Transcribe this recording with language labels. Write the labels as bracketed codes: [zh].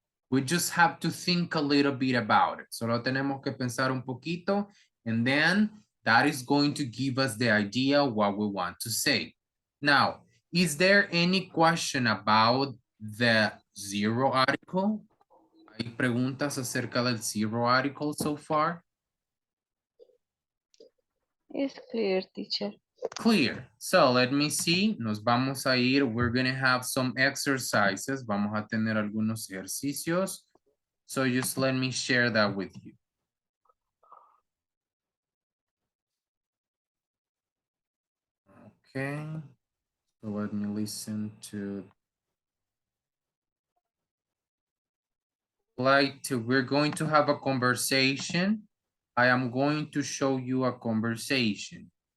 [en] We just have to think a little bit about it. [es] Solo tenemos que pensar un poquito, [en] and then that is going to give us the idea of what we want to say. Now, is there any question about the zero article? [es] ¿Hay preguntas acerca del zero article [en] so far? It's clear, teacher. Clear. So let me see. [es] Nos vamos a ir. [en] We're going to have some exercises. [es] Vamos a tener algunos ejercicios. [en] So just let me share that with you. Okay. So let me listen to. We're going to have a conversation. I am going to show you a conversation.